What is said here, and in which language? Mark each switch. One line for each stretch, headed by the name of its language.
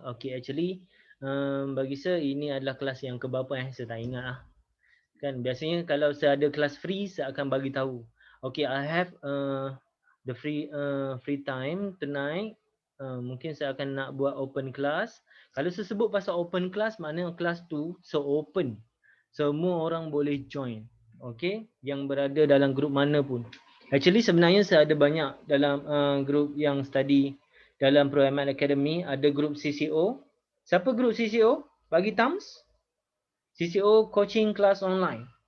Malay: Okey, actually bagi saya ini adalah kelas yang keberapa saya tak ingat lah. Kan biasanya kalau saya ada kelas free saya akan bagi tahu.
English: Okay, I have the free time tonight.
Malay: Mungkin saya akan nak buat open class. Kalau saya sebut pasal open class, maknanya kelas tu so open. Semua orang boleh join. Okay, yang berada dalam grup mana pun. Actually sebenarnya saya ada banyak dalam grup yang study dalam Pro-ML Academy. Ada grup CCO. Siapa grup CCO? Bagi thumbs. CCO coaching class online.